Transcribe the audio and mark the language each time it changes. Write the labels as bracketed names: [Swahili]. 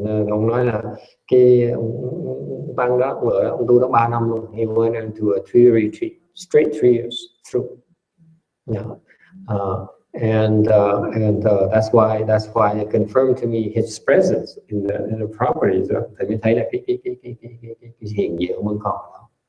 [Vietnamese] Ông nói là cái ông tăng đó ở ông tu đó 3 năm luôn. [English] He went into a 3-year retreat, straight 3 years through. Yeah. And that's why it confirmed to me his presence in the properties. [Vietnamese] Thì mới thấy là cái hiện diện của Mân Còn đó.